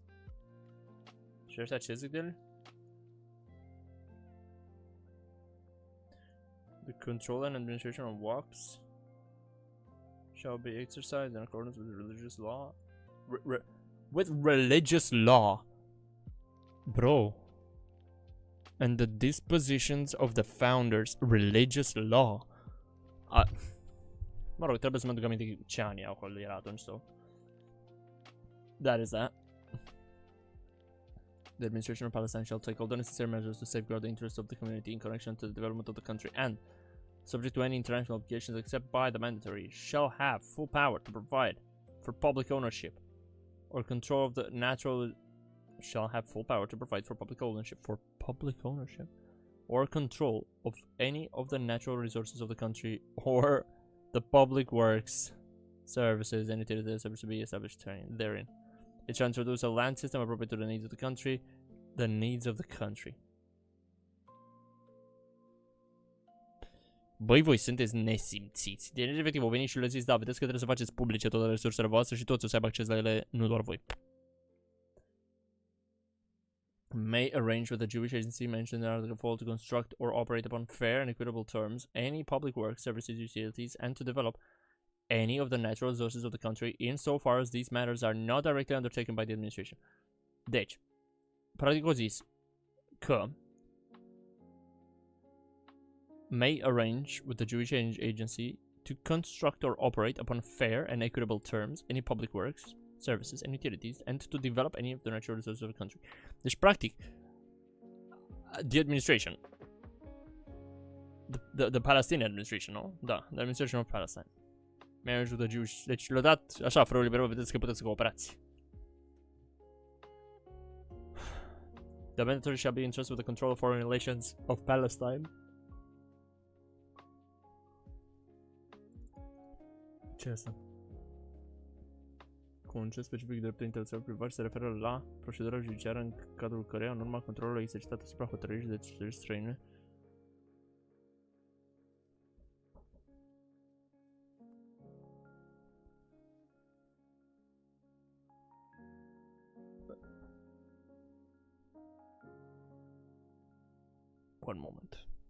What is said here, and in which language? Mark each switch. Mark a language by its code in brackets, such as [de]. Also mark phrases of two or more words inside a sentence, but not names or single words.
[ro] Și ăștia ce zic de ele? [en] The control and administration of waqfs shall be exercised in accordance with religious law. With religious law? Bro. And the dispositions of the founders, religious law. [ro] Mă rog, trebuie să mă duc aminte ce ani acolo era atunci, [en] so. That is that. The administration of Palestine shall take all the necessary measures to safeguard the interests of the community in connection to the development of the country and, subject to any international obligations except by the mandatory, shall have full power to provide for public ownership or control of the natural shall have full power to provide for public ownership or control of any of the natural resources of the country or the public works services, and utilities are to be established therein. It shall introduce a land system appropriate to the needs of the country. The needs of the country. [ro] Băi, voi sunteți nesimțiți. Deci, efectiv, au venit și le-au zis, da, vedeți că trebuie să faceți publice toate resursele voastre și toți o să aibă acces la ele, nu doar voi. [en] May arrange with the Jewish agency mentioned in Article 4 to construct or operate upon fair and equitable terms any public works, services, utilities, and to develop any of the natural resources of the country insofar as these matters are not directly undertaken by the administration. [ro] Deci, practic au zis că [en] may arrange with the Jewish agency to construct or operate upon fair and equitable terms any public works, services, and utilities, and to develop any of the natural resources of the country. [ro] Deci, practic, [en] the administration, the Palestinian administration, no? Da, the administration of Palestine. Manage with the Jewish. [ro] Deci, le-a dat așa, fără liberă, vedeți că puteți să cooperați. [en] The mandatory shall be entrusted with the control of foreign relations of Palestine. [ro] Ce asta? Concept specific de dreptul internațional privat se referă la procedura judiciară în cadrul căreia, în urma controlului exercitat asupra hotărârii de țări străine, [en] one moment.